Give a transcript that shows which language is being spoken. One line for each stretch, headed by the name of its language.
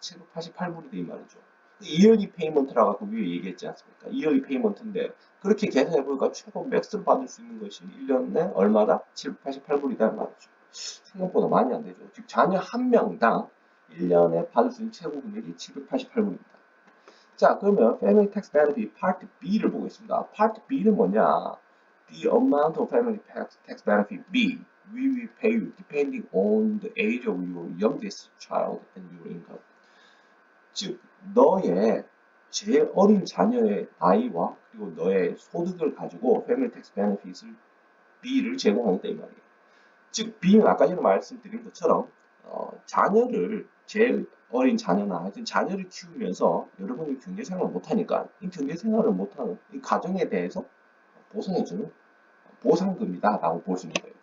Korean: 788불이다 이 말이죠. yearly payment라고 아까 위에 얘기했지 않습니까? yearly payment인데 그렇게 계산해보니까 최고 맥스로 받을 수 있는 것이 1년에 얼마다? 788불이다 이 말이죠. 생각보다 많이 안 되죠. 즉 자녀 한 명당 1년에 받을 수 있는 최고 금액이 788불입니다. 자, 그러면 Family Tax Benefit Part B를 보겠습니다. Part B는 뭐냐?
English: The amount of Family Tax Benefit B we will pay you depending on the age of your youngest child and your income.
Korean: 즉, 너의 제일 어린 자녀의 나이와 그리고 너의 소득을 가지고 Family Tax Benefit을 B를 제공하겠다 이 말이에요. 즉, B는 아까 전에 말씀드린 것처럼 자녀를 제일 어린 자녀나 하여튼 자녀를 키우면서 여러분이 경제생활을 못하니까 이 경제생활을 못하는 이 가정에 대해서 보상해주는 보상금이다 라고 볼 수 있는 거예요.